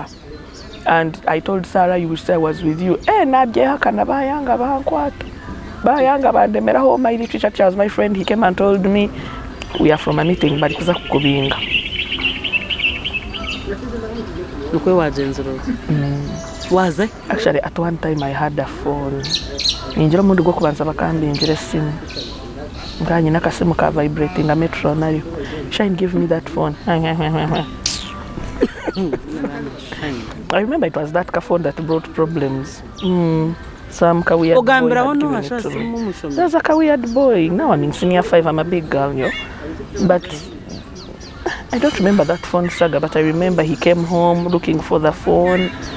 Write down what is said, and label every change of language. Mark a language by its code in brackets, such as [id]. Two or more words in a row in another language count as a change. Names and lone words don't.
[en] And I told Sarah, you will say I was with you. My literature teacher was my friend. He came and told me, we are from a meeting, but [nyn] kuza kukubinga. [en] Was it? Actually, at one time I had a phone. [nyn] Ninjira mundu go kubanza bakambi njire simu. Nganye nakasimu ka vibrating a Metro nayo. [en] Shine give me that phone. I remember it was that phone that brought problems. Some weird boy. There's a weird boy. Now I'm in senior 5, I'm a big girl, yo. But I don't remember that phone saga, but I remember he came home looking for the phone.